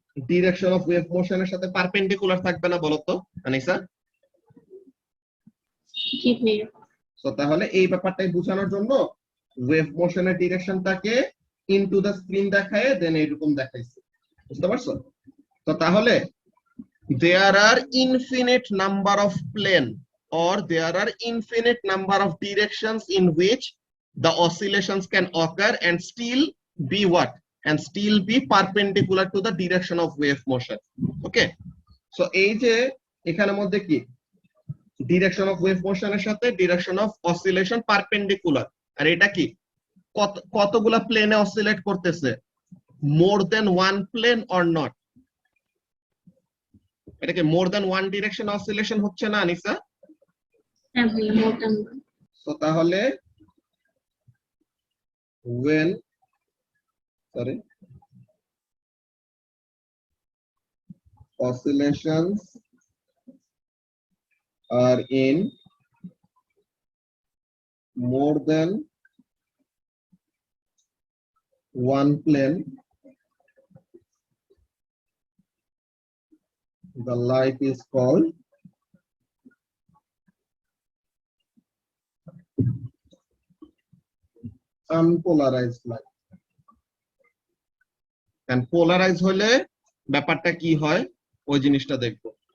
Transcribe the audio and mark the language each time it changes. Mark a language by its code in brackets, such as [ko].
[bn] Direction of wave মোশনের সাথে perpendicular থাকবে না বলতো আনিসা? জি ভাইয়া। সো তাহলে এই ব্যাপারটাই বোঝানোর জন্য ওয়েভ মোশনের ডিরেকশনটাকে ইনটু দ্য স্ক্রিন দেখায় দেন এরকম দেখাইছে, বুঝতে পারছো? তো তাহলে [en] there are infinite number of plane or there are infinite number of directions in which the oscillations can occur and still be what? And still be perpendicular to the direction of wave motion. Okay, so [bn] এই যে এখানের মধ্যে কি direction of wave মোশনের সাথে direction of oscillation perpendicular, আর এটা কি কতগুলা প্লেনে অসিলেট করতেছে? [en] More than one plane or not? [bn] এটা কি [en] more than one [bn] ডিরেকশন অসিলেশন হচ্ছে না আনিসা? হ্যাঁ ভাইয়া, [en] More than. [bn] সো তাহলে [en] when oscillations are in more than one plane, the light is called unpolarized light. And polarized [bn] হলে ব্যাপারটা কি হয় ওই জিনিসটা দেখবো।